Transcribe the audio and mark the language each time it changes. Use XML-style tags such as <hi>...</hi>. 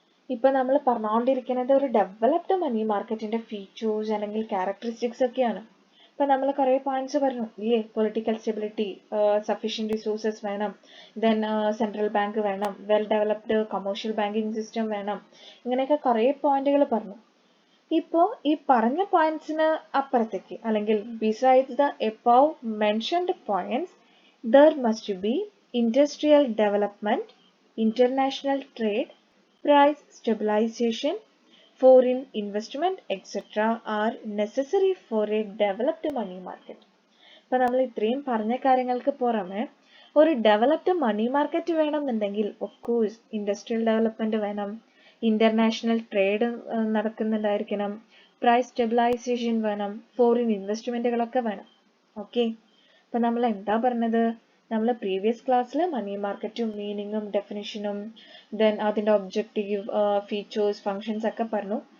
<ml>ഇപ്പൊ നമ്മൾ പറഞ്ഞുകൊണ്ടിരിക്കുന്നത് ഒരു ഡെവലപ്ഡ് മണി മാർക്കറ്റിന്റെ ഫീച്ചേഴ്സ് അല്ലെങ്കിൽ ക്യാരക്ടറിസ്റ്റിക്സ് ഒക്കെയാണ്. ഇപ്പൊ നമ്മൾ കുറേ പോയിന്റ്സ് പറഞ്ഞു ഇല്ലേ? പൊളിറ്റിക്കൽ സ്റ്റെബിലിറ്റി, സഫീഷ്യന്റ് റിസോഴ്സസ് വേണം, ദെൻ സെൻട്രൽ ബാങ്ക് വേണം, well developed commercial banking system വേണം, ഇങ്ങനെയൊക്കെ കുറേ പോയിന്റുകൾ പറഞ്ഞു. ഇപ്പോൾ ഈ പറഞ്ഞ പോയിന്റ്സിന് അപ്പുറത്തേക്ക് അല്ലെങ്കിൽ</ml> <en>Besides the above mentioned points there must be industrial development, international trade, price stabilization, foreign investment, etc. are necessary for a developed money market.</en> <ml>അപ്പോൾ നമ്മൾ ഇത്രയും പറഞ്ഞ കാര്യങ്ങൾക്ക് പുറമെ ഒരു ഡെവലപ്ഡ് മണി മാർക്കറ്റ് വേണമെന്നുണ്ടെങ്കിൽ ഓഫ് കോഴ്സ് ഇൻഡസ്ട്രിയൽ ഡെവലപ്മെന്റ് വേണം, international trade നടക്കുന്നുണ്ടായിരിക്കണം, price stabilisation വേണം, ഫോറിൻ ഇൻവെസ്റ്റ്മെന്റുകളൊക്കെ വേണം. ഓക്കെ, അപ്പൊ നമ്മൾ എന്താ പറഞ്ഞത്? നമ്മൾ പ്രീവിയസ് ക്ലാസ്സിൽ മണി മാർക്കറ്റും മീനിങ്ങും ഡെഫിനിഷനും ദെൻ അതിന്റെ ഒബ്ജക്റ്റീവ്, ഫീച്ചേഴ്സ്, ഫങ്ഷൻസ് ഒക്കെ പറഞ്ഞു.</ml>